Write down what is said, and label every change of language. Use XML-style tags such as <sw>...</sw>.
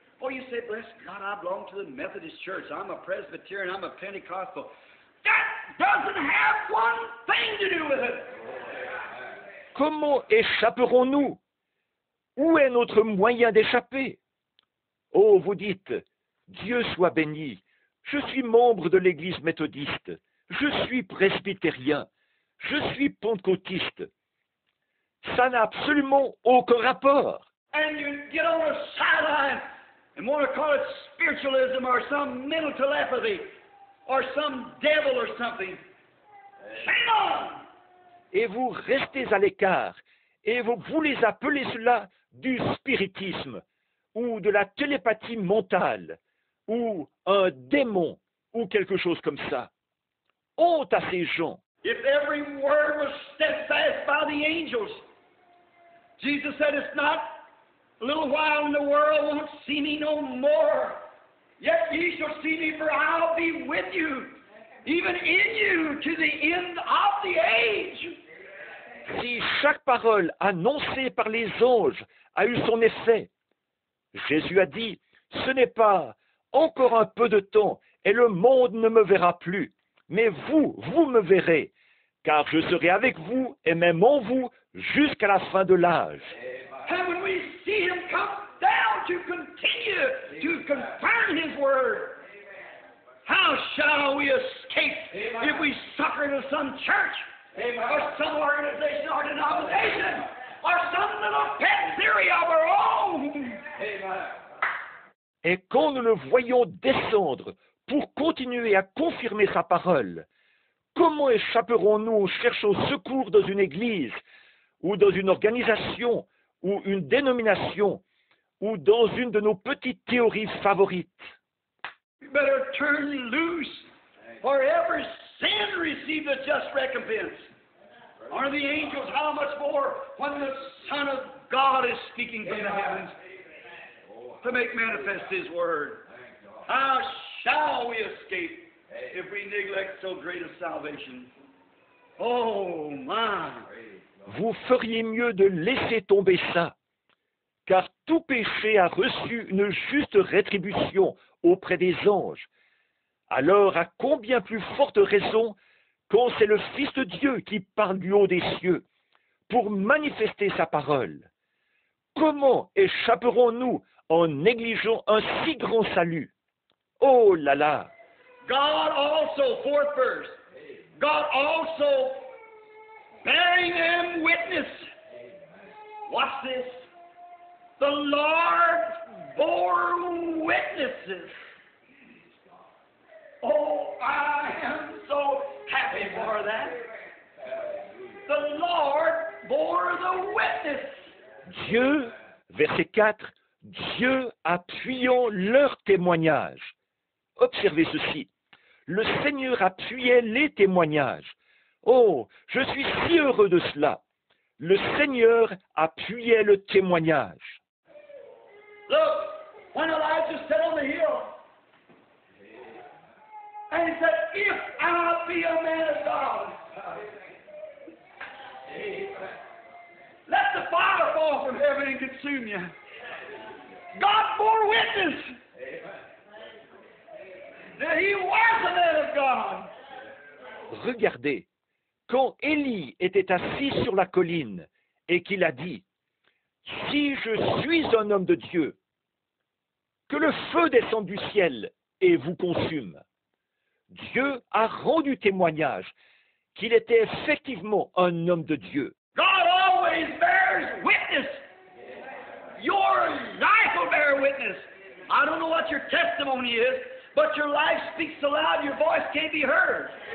<en>Oh, you say, bless God, I belong to the Methodist Church. I'm a Presbyterian, I'm a Pentecostal. That doesn't have one thing to do with it.</en> <fr>Comment échapperons-nous? Où est notre moyen d'échapper? Oh, vous dites, Dieu soit béni, je suis membre de l'Église méthodiste, je suis presbytérien, je suis pentecôtiste. Ça n'a absolument aucun rapport.</fr> <en>And you get on a sideline and want to call it spiritualism or some mental telepathy or some devil or something. Shame on!</en> <fr>Et vous restez à l'écart et vous voulez appeler cela du spiritisme ou de la télépathie mentale ou un démon ou quelque chose comme ça. Honte à ces gens.</fr> <en>If every word was steadfast by the angels, Jesus said, it's not a little while and the world won't see me no more. Yet ye shall see me, for I'll be with you, even in you, to the end of the age.</en> <fr>Si chaque parole annoncée par les anges a eu son effet, Jésus a dit, ce n'est pas encore un peu de temps et le monde ne me verra plus, mais vous me verrez, car je serai avec vous et même en vous jusqu'à la fin de l'âge.</fr> <en>And when we see him come down to continue to confirm his word, how shall we escape if we sucker into some church or some organization or denomination or some little pet theory of our own?</en> <fr>Et quand nous le voyons descendre pour continuer à confirmer sa parole, comment échapperons-nous en cherchant secours dans une église ou dans une organisation ou une dénomination ou dans une de nos petites théories favorites?</fr> <en>You better turn loose, for every sin receives a just recompense. Or the angels, how much more when the Son of God is speaking from the heavens to make manifest His Word. How shall we escape if we neglect so great a salvation? Oh, my!</en> <fr>Vous feriez mieux de laisser tomber ça, car tout péché a reçu une juste rétribution auprès des anges. Alors, à combien plus forte raison quand c'est le Fils de Dieu qui parle du haut des cieux pour manifester sa parole? Comment échapperons-nous en négligeant un si grand salut? Oh là là!</fr> <en>God also, fourth verse, God also bearing them witness. Watch this. The Lord bore witnesses. Oh, I am so happy for that. The Lord bore the witness.</en> <fr>Dieu, verset 4, Dieu appuyant leur témoignage. Observez ceci. Le Seigneur appuyait les témoignages. Oh, je suis si heureux de cela. Le Seigneur appuyait le témoignage.</fr> <en>Look, when Elijah sat on the hill, and he said, if I be a man of God, let the fire fall from heaven and consume you. God bore witness that he was a man of God.</en> <fr>Regardez, quand Élie était assis sur la colline et qu'il a dit « Si je suis un homme de Dieu, que le feu descende du ciel et vous consume », Dieu a rendu témoignage qu'il était effectivement un homme de Dieu.</fr> <en>God always bears witness. Your life will bear witness. I don't know what your testimony is, but your life speaks so loud your voice can't be heard.</en>